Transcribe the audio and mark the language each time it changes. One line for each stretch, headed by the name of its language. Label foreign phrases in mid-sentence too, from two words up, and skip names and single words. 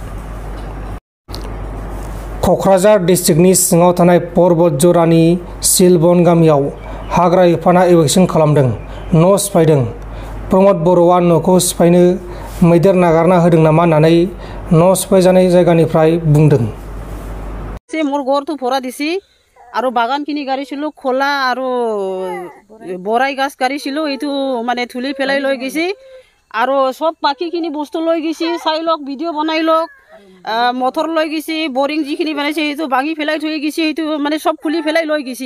Bodo: क'क्राझार डिस्ट्रिक्टनि सिङाव थानाय पर्बत जरानि सिलबन गामियाव हाग्रा बिफाना इभेक्सन खालामदों, न' सिफायदों। प्रमद बर'आ न'खौ सिफायनो मैदेर नागारना होदों नामा होननानै न' सिफायजानाय जायगानिफ्राय बुंदों।
Assamese: मोर घरটো ভরা দিছি আৰু বাগানখিনি গাড়িছিলো খোলা আৰু বৰাই গাছ গাড়িছিলো এইটো মানে থুলি ফেলাই লৈ গৈছি আৰু সব বাকীখিনি বস্তু লৈ গৈছি। চাই লওক, ভিডিঅ' বনাই লওক। মটৰ লৈ গৈছি, বৰিং যিখিনি বনাইছে সেইটো ভাঙি ফেলাই থৈ গৈছি, সেইটো মানে সব খুলি ফেলাই লৈ গৈছি।